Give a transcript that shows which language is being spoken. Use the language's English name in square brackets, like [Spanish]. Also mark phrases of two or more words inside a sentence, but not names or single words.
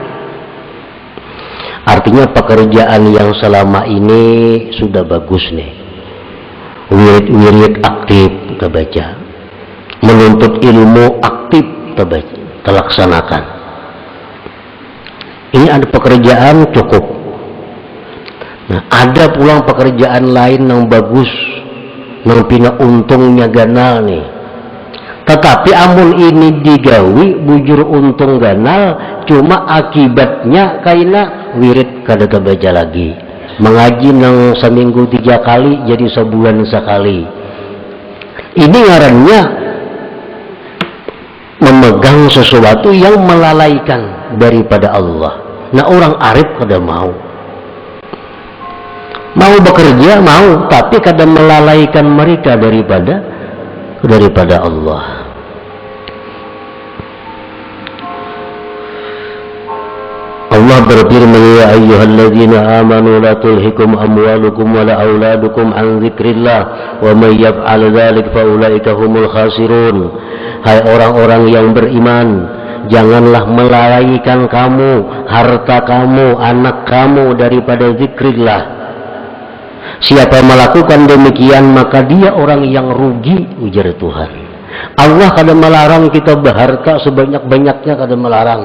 [Indonesian] Artinya pekerjaan yang selama ini sudah bagus nih, wirid-wirid aktif kita baca, menuntut ilmu aktif kita baca, terlaksanakan. Ini ada pekerjaan cukup. Nah, ada pulang pekerjaan lain yang bagus, yang pina untungnya ganal nih. [Banjar] Tetapi amun ini digawi bujur untung ganal, cuma akibatnya kaina wirid kada kebaca lagi. [Indonesian] Mengaji nang seminggu 3 kali jadi sebulan sekali. Ini ngarannya memegang sesuatu yang melalaikan daripada Allah. Nah, orang arif kada mau. Mau bekerja, mau, tapi kadang melalaikan mereka daripada Allah. Allah berfirman, [Arabic] يا أيها الذين آمنوا لا تلهكم أموالكم ولا أولادكم عن ذكر الله ومن يفعل ذلك فأولئك هم الخاسرون. [Indonesian] Hai orang-orang yang beriman, janganlah melalaikan kamu harta kamu, anak kamu daripada zikrillah. Siapa melakukan demikian maka dia orang yang rugi, ujar Tuhan. Allah kadang melarang kita berharta sebanyak-banyaknya, kadang melarang.